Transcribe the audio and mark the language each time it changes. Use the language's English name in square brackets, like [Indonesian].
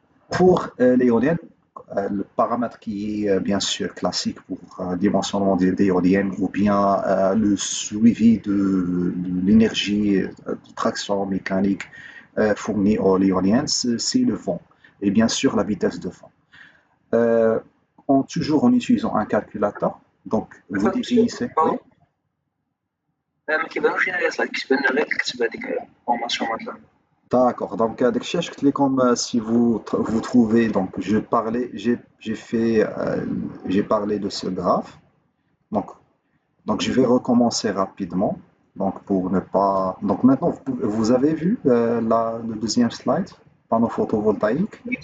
[French] Pour l'éolienne, le paramètre qui est bien sûr classique pour dimensionnement d'éoliennes ou bien le suivi de l'énergie de traction mécanique fournie à l'éolienne, c'est le vent et bien sûr la vitesse de vent. Toujours en utilisant un calculateur. Donc, vous définissez. Oui. [Arabic] ما كيبانوش لينا لي سلايد كيبان لنا غير الكتب هذيك فورماسيون ماتلاب [French] D'accord. Donc, avec Cheikh, comme si vous trouvez, donc j'ai parlé de ce graphe. Donc, donc, je vais recommencer rapidement. Donc, pour ne pas. Donc, maintenant, vous avez vu le deuxième slide, panneau photovoltaïque.